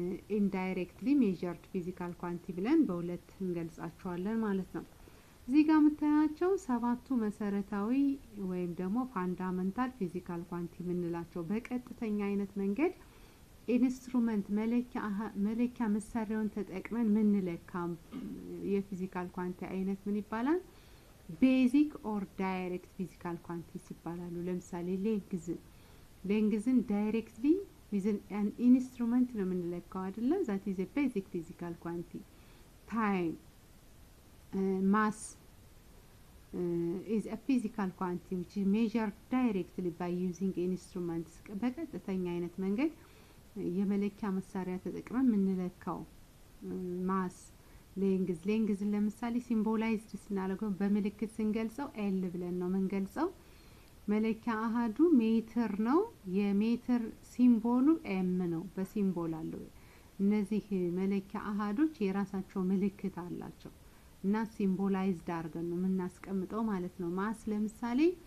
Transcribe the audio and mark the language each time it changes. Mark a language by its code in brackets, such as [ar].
[am] indirectly measured physical quantity ብለን በሁለት እንገልጻቸዋለን ማለት ነው። እዚህ ጋር የምታያቸው ሰባቱ መሰረታዊ ወይም ደግሞ fundamental physical quantity የምንላቸው በቀጥተኛ አይነት መንገድ ኢንስትሩመንት መለኪያ መሳሪያውን ተጠቅመን ምንለካ የፊዚካል ኳንቲቲ አይነት ምን ይባላል? [en] basic or direct physical quantities ይባላሉ። ለምሳሌ ሌንግዝን directly with an instrument ነው የምንለካው አይደለ? that is a basic physical quantity. time mass is a physical quantity which is measured directly by using instruments. [am] በቀጥተኛ አይነት መንገድ የመለኪያ መሳሪያ ተጠቅመን ምንለካው ማስ ሌንግዝ ለምሳሌ ሲምቦላይዝድ ስናደርገው በምልክት ስንገልጸው ኤል ብለን ነው የምንገልጸው። መለኪያ አሃዱ ሜትር ነው። የሜትር ሲምቦሉ ኤም ነው፣ በሲምቦል አለው። እነዚህ መለኪያ አሃዶች የራሳቸው ምልክት አላቸው እና ሲምቦላይዝድ አድርገን ነው የምናስቀምጠው ማለት ነው። ማስ ለምሳሌ